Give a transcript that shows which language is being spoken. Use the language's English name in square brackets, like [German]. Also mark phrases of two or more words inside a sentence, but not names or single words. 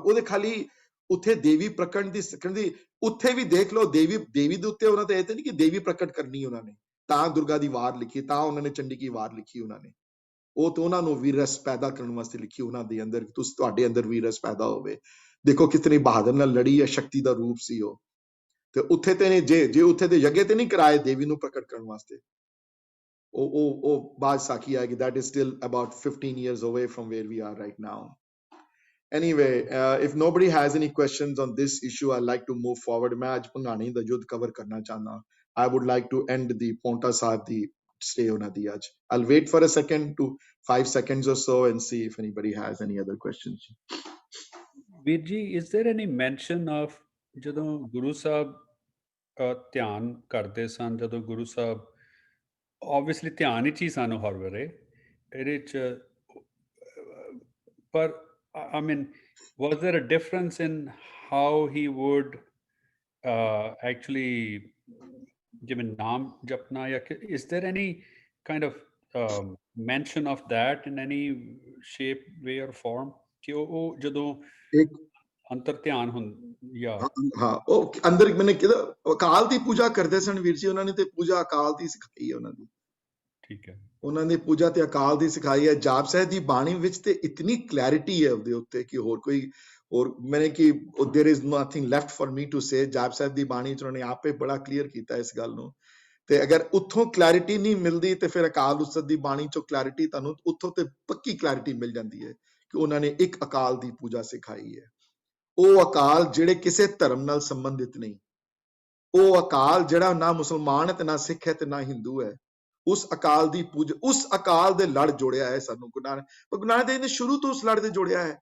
[Punjabi] ਉਹਦੇ ਖਾਲੀ ਉੱਥੇ ਦੇਵੀ ਪ੍ਰਕਟ ਦੀ ਉੱਥੇ ਵੀ ਦੇਖ ਲਓ, ਦੇਵੀ ਦੇ ਉੱਤੇ ਉਹਨਾਂ ਤੇ ਇਹ ਤੇ ਨਹੀਂ ਕਿ ਦੇਵੀ ਪ੍ਰਕਟ ਕਰਨੀ ਉਹਨਾਂ ਨੇ, ਤਾਂ ਦੁਰਗਾ ਦੀ ਵਾਰ ਲਿਖੀ, ਤਾਂ ਉਹਨਾਂ ਨੇ ਚੰਡੀ ਕੀ ਵਾਰ ਲਿਖੀ ਉਹਨਾਂ ਨੇ, ਉਹ ਤਾਂ ਉਹਨਾਂ ਨੂੰ ਵੀਰਸ ਪੈਦਾ ਕਰਨ ਵਾਸਤੇ ਲਿਖੀ ਉਹਨਾਂ ਦੇ ਅੰਦਰ, ਤੁਸੀਂ ਤੁਹਾਡੇ ਅੰਦਰ ਵੀਰਸ ਪੈਦਾ ਹੋਵੇ। ਦੇਖੋ ਕਿਤਨੀ ਬਹਾਦਰ ਨਾਲ ਲੜੀ ਹੈ, ਸ਼ਕਤੀ ਦਾ ਰੂਪ ਸੀ ਉਹ। ਤੇ ਉੱਥੇ ਤੇ ਨੇ ਜੇ ਉੱਥੇ ਦੇ ਯੱਗੇ ਤੇ ਨਹੀਂ ਕਰਾਏ ਦੇਵੀ ਨੂੰ ਪ੍ਰਕਟ ਕਰਨ ਵਾਸਤੇ, ਉਹ ਬਾਅਦ ਸਾਖੀ ਆਏਗੀ, [English] that is still about 15 years away from where we are right now. Anyway, if nobody has any questions on this issue, I'd like to move forward. [Punjabi] ਮੈਂ ਅੱਜ ਭੰਗਾਣੀ ਦਾ ਯੁੱਧ ਕਵਰ ਕਰਨਾ ਚਾਹਨਾ। [English] I would like to end the Paonta Sahib [Punjabi] ਦੀ stay ਉਹਨਾਂ ਦੀ ਅੱਜ। [English] I'll wait for a second to 5 seconds or so and see if anybody has any other questions. [Punjabi] ਵੀਰ ਜੀ, [English] is there any mention of [Punjabi] ਜਦੋਂ ਗੁਰੂ ਸਾਹਿਬ ਧਿਆਨ ਕਰਦੇ ਸਨ, ਜਦੋਂ ਗੁਰੂ ਸਾਹਿਬ obviously ਧਿਆਨ ਵਿੱਚ ਹੀ ਸਨ ਹਰ ਵੇਲੇ ਇਹਦੇ 'ਚ, [English] ਪਰ I mean, was there a difference in how he would actually [Punjabi] ਜਿਵੇਂ ਨਾਮ ਜਪਨਾ, ਜਾਂ [English] is there any kind of mention of that in any shape, way or form [Punjabi] ਕਿ ਉਹ ਜਦੋਂ ਅੰਤਰ ਧਿਆਨ ਜਾਂ ਹਾਂ ਉਹ ਅੰਦਰ ਮੈਨੇ ਕਿਹਾ ਅਕਾਲ ਦੀ ਪੂਜਾ ਕਰਦੇ ਸਨ ਵੀਰ ਜੀ, ਉਹਨਾਂ ਨੇ ਤੇ ਪੂਜਾ ਅਕਾਲ ਦੀ ਸਿਖਾਈ ਹੈ ਉਹਨਾਂ ਦੀ। ਠੀਕ ਹੈ, ਉਹਨਾਂ ਨੇ ਪੂਜਾ ਤੇ ਅਕਾਲ ਦੀ ਸਿਖਾਈ ਹੈ। ਜਾਪ ਸਾਹਿਬ ਦੀ ਬਾਣੀ ਵਿੱਚ ਤੇ ਇਤਨੀ ਕਲੈਰਿਟੀ ਹੈ ਉਹਦੇ ਉੱਤੇ ਕਿ ਹੋਰ ਮੈਨੇ ਕਿ [English] there is nothing left for me to say। [Punjabi] ਜਾਪ ਸਾਹਿਬ ਦੀ ਬਾਣੀ ਚ ਉਹਨਾਂ ਨੇ ਆਪੇ ਬੜਾ ਕਲੀਅਰ ਕੀਤਾ ਇਸ ਗੱਲ ਨੂੰ। ਤੇ ਅਗਰ ਉੱਥੋਂ ਕਲੈਰਿਟੀ ਨਹੀਂ ਮਿਲਦੀ ਤੇ ਫਿਰ ਅਕਾਲ ਉਸਤਤ ਦੀ ਬਾਣੀ ਚੋਂ ਕਲੈਰਿਟੀ ਤੁਹਾਨੂੰ ਉੱਥੋਂ ਤੇ ਪੱਕੀ ਕਲੈਰਿਟੀ ਮਿਲ ਜਾਂਦੀ ਹੈ ਕਿ ਉਹਨਾਂ ਨੇ ਇੱਕ ਅਕਾਲ ਦੀ ਪੂਜਾ ਸਿਖਾਈ ਹੈ। ਉਹ ਅਕਾਲ ਜਿਹੜੇ ਕਿਸੇ ਧਰਮ ਨਾਲ ਸੰਬੰਧਿਤ ਨਹੀਂ, ਉਹ ਅਕਾਲ ਜਿਹੜਾ ਨਾ ਮੁਸਲਮਾਨ ਹੈ ਤੇ ਨਾ ਸਿੱਖ ਹੈ ਤੇ ਨਾ ਹਿੰਦੂ ਹੈ, ਉਸ ਅਕਾਲ ਦੀ ਪੂਜਾ, ਉਸ ਅਕਾਲ ਦੇ ਲੜ ਜੋੜਿਆ ਹੈ ਸਾਨੂੰ ਗੁਰੂ ਨਾਨਕ ਦੇਵ ਨੇ ਸ਼ੁਰੂ ਤੋਂ ਉਸ ਲੜ ਦੇ ਜੋੜਿਆ ਹੈ।